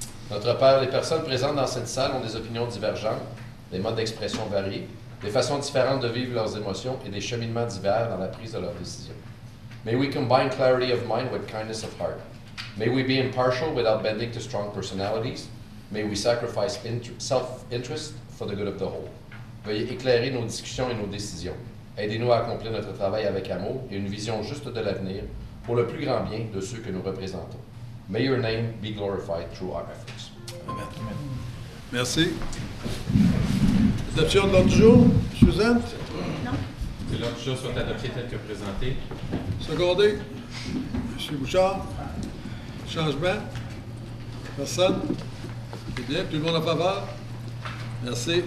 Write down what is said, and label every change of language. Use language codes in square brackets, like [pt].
[fr] Notre Père, les personnes présentes dans cette salle ont des opinions divergentes, des modes d'expression variés, des façons différentes de vivre leurs émotions et des cheminements divers dans la prise de leurs décisions. [en] May we combine clarity of mind with kindness of heart. May we be impartial without bending to strong personalities. May we sacrifice self-interest for the good of the whole. [fr] Veuillez éclairer nos discussions et nos décisions. Aidez-nous à accomplir notre travail avec amour et une vision juste de l'avenir pour le plus grand bien de ceux que nous représentons. [en] May your name be glorified through our efforts. [fr] Amen. Merci. Adoption de l'ordre du jour, Suzanne? Non. Que l'ordre du jour soit adopté tel que présenté. Secondé. M. Bouchard? Changement? Personne? C'est bien. Tout le monde en faveur? Merci.